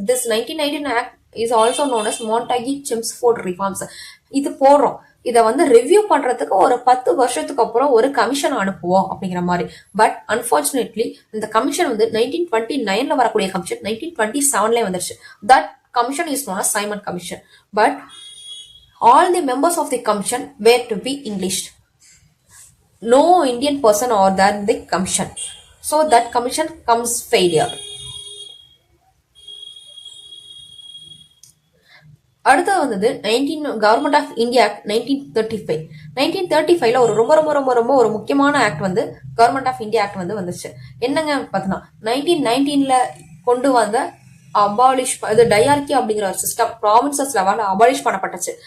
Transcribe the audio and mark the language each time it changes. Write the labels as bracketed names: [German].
[English] This 1919 act is also known as Montagu Chelmsford reforms. [Tamil] இது போடுறோம், இதை வந்து ரிவ்யூ பண்றதுக்கு ஒரு 10 வருஷத்துக்கு அப்புறம் ஒரு கமிஷன் அனுப்புவோம் அப்படிங்கிற மாதிரி. [English] but unfortunately [Tamil] இந்த கமிஷன் வந்து 1929ல வரக்கூடிய கமிஷன் 1927ல வந்துருச்சு. [English] That commission is known as Simon Commission, but all the members of the commission were to be English. No Indian person or there in the commission, so that commission comes failure. [Tamil] அடுத்து வந்தது government of India act 1935. 1935ல ஒரு ரொம்ப ரொம்ப ரொம்ப ரொம்ப ஒரு முக்கியமான act வந்து கவர்மெண்ட் ஆஃப் இந்தியா ஆக்ட் வந்து வந்துச்சு. என்னங்க பார்த்தீங்கன்னா 1919ல கொண்டு வந்த அபாலிஷ் இது டயார்கி அப்படிங்கிற ஒரு சிஸ்டம் ப்ராவின்சஸ் லெவல்ல அபாலிஷ் பண்ணப்பட்டுச்சு.